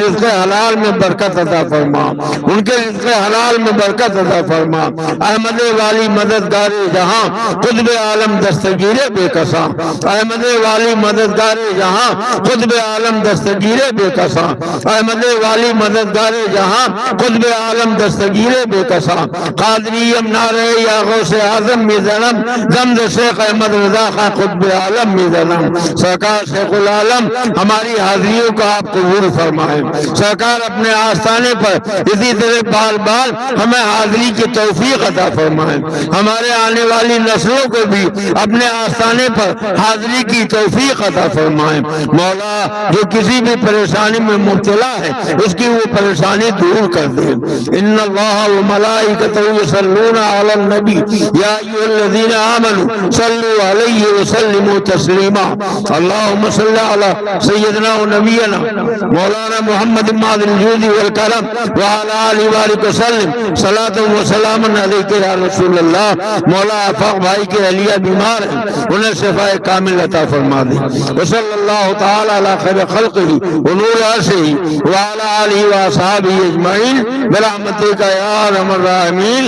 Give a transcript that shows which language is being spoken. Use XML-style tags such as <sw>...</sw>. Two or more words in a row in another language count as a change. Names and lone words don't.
<ur>رزق حلال میں برکت عطا فرما ان کے رزق حلال میں برکت عطا فرما احمد والی مددگار جہاں قطب عالم دستگیر بے کساں احمد والی مددگار جہاں قطب عالم دستگیر بے کساں احمد والی مددگار جہاں قطب عالم دستگیر بے کساں</ur> <fa>قادریم نعرہ یا غوث اعظم می زنم زمد شیخ احمد رضا خان قطب عالم می زنم</fa> <ur>سرکار شیخ العالم ہماری حاضریوں کو آپ قبول فرمائیں سرکار اپنے آستانے پر اسی طرح بال بال ہمیں حاضری کی توفیق عطا فرمائیں ہمارے آنے والی نسلوں کو بھی اپنے آستانے پر حاضری کی توفیق عطا فرمائیں مولا جو کسی بھی پریشانی میں مبتلا ہے اس کی وہ پریشانی دور کر دے</ur> <ar>ان اللہ و ملائکتہ یصلون علی النبی یا ایھا الذین آمنوا صلوا علیہ وسلموا تسلیما اللہم صلی علی سیدنا و نبینا مولانا محمد ماضی الجود والکرم وعلی آلہ وآلہ وسلم صلاة و سلام علیکہ یا رسول اللہ.</ar> <ur>مولا آفاق بھائی کے علیہ بیمار ہیں, انہیں شفاء کامل عطا فرما دے.</ur> <ar>وصلی اللہ تعالی علی خیر خلقہ و نور عرشہ وعلی آلہ واصحابہ اجمعین برحمتک یا ارحم الراحمین.</ar>